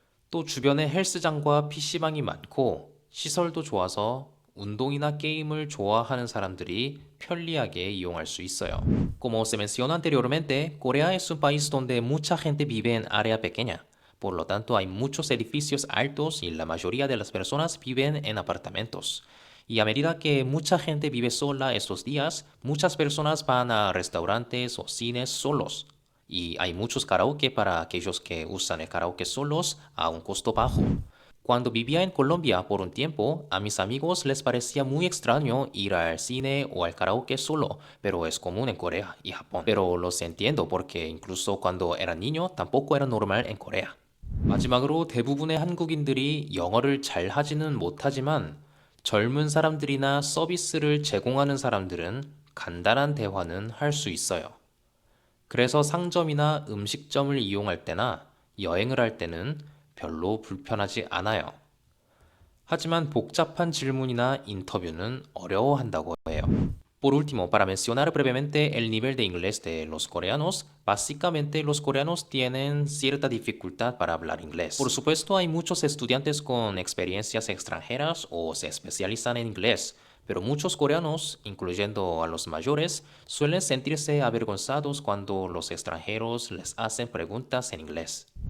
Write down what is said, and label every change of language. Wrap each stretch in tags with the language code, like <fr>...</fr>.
<ko>또 주변에 헬스장과 PC방이 많고 시설도 좋아서 운동이나 게임을 좋아하는 사람들이 편리하게 이용할 수 있어요.</ko> <es>Como se mencionó anteriormente, Corea es un país donde mucha gente vive en área pequeña. Por lo tanto, hay muchos edificios altos y la mayoría de las personas viven en apartamentos. Y a medida que mucha gente vive sola estos días, muchas personas van a restaurantes o cines solos. Y hay muchos karaoke para aquellos que usan el karaoke solos a un costo bajo. Cuando vivía en Colombia por un tiempo, a mis amigos les parecía muy extraño ir al cine o al karaoke solo, pero es común en Corea y Japón. Pero los entiendo porque incluso cuando era niño tampoco era normal en Corea.</es> <ko>마지막으로 대부분의 한국인들이 영어를 잘 하지는 못하지만 젊은 사람들이나 서비스를 제공하는 사람들은 간단한 대화는 할 수 있어요. 그래서 상점이나 음식점을 이용할 때나 여행을 할 때는 별로 불편하지 않아요. 하지만 복잡한 질문이나 인터뷰는 어려워한다고 해요.</ko> <es>Por último, para mencionar brevemente el nivel de inglés de los coreanos, básicamente los coreanos tienen cierta dificultad para hablar inglés. Por supuesto, hay muchos estudiantes con experiencias extranjeras o se especializan en inglés, pero muchos coreanos, incluyendo a los mayores, suelen sentirse avergonzados cuando los extranjeros les hacen preguntas en inglés.</es>